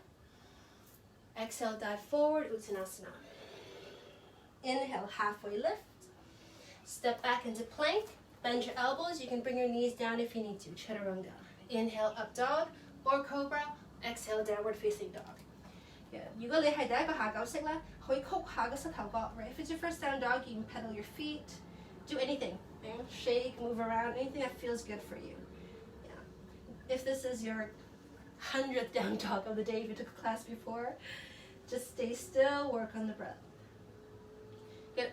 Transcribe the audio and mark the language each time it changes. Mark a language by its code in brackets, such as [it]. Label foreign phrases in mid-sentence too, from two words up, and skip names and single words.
[en] Exhale, dive forward, Uttanasana. Inhale, halfway lift. Step back into plank. Bend your elbows. You can bring your knees down if you need to. Chaturanga. Inhale, up dog or cobra. Exhale, downward facing dog. Yeah. [yue] 如果你係第一個下狗式咧，可以曲下個膝頭角, [en] right? If it's your first down dog, you can pedal your feet. Do anything. You know, shake, move around, anything that feels good for you. Yeah. If this is your 100th down dog of the day, if you took a class before, just stay still, work on the breath. Good.